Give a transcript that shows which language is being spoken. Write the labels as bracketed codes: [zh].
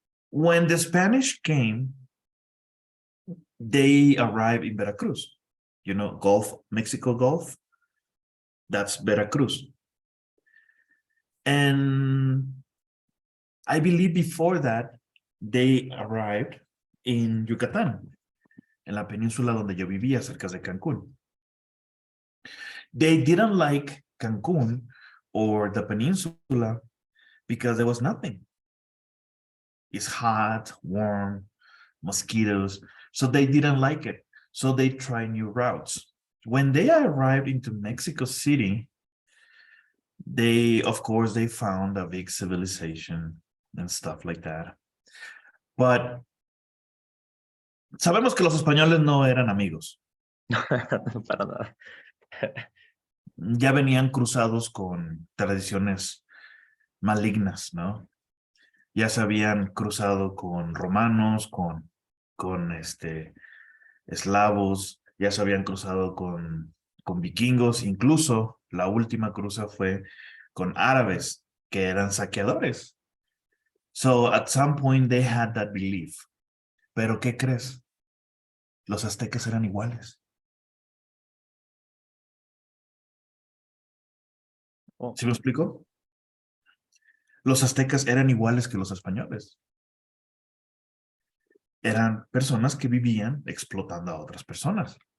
[en] When the Spanish came, they arrived in Veracruz. Gulf, Mexico Gulf. That's Veracruz. And I believe before that, they arrived [es] en Yucatán, en la península donde yo vivía, cerca de Cancún. [en] They didn't like Cancun or the peninsula because there was nothing. It's hot, warm, mosquitoes. So they didn't like it. So they tried new routes. When they arrived into Mexico City, of course, they found a big civilization and stuff like that. [es] But sabemos que los españoles no eran amigos. Para nada. Ya venían cruzados con tradiciones malignas, ¿no? Ya se habían cruzado con romanos, con eslavos, ya se habían cruzado con vikingos, incluso la última cruza fue con árabes, que eran saqueadores. [en] So at some point they had that belief. [es] Pero ¿qué crees? Los aztecas eran iguales. Oh, ¿Sí me explico? Los aztecas eran iguales que los españoles. Eran personas que vivían explotando a otras personas.